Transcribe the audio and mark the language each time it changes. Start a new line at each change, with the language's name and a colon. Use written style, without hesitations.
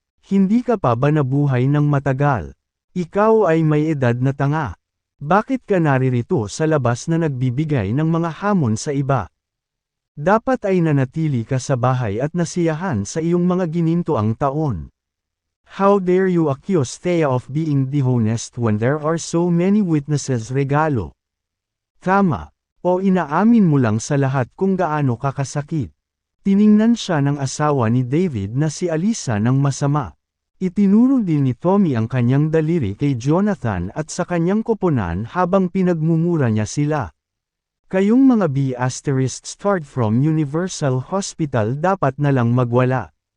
Filipino: Hindi ka pa ba nabuhay ng matagal? Ikaw ay may edad na tanga. Bakit ka naririto sa labas na nagbibigay ng mga hamon sa iba? Dapat ay nanatili ka sa bahay at nasiyahan sa iyong mga ginintoang taon.
English: How dare you accuse Thea of being dishonest when there are so many witnesses regalo?
Filipino: Tama. O inaamin mo lang sa lahat kung gaano ka kasakit. Tiningnan siya ng asawa ni David na si Alisa ng masama. Itinuro din ni Tommy ang kanyang daliri kay Jonathan at sa kanyang koponan habang pinagmumura niya sila. Kayong mga B**
English: start from
Filipino: Universal Hospital dapat na lang magwala.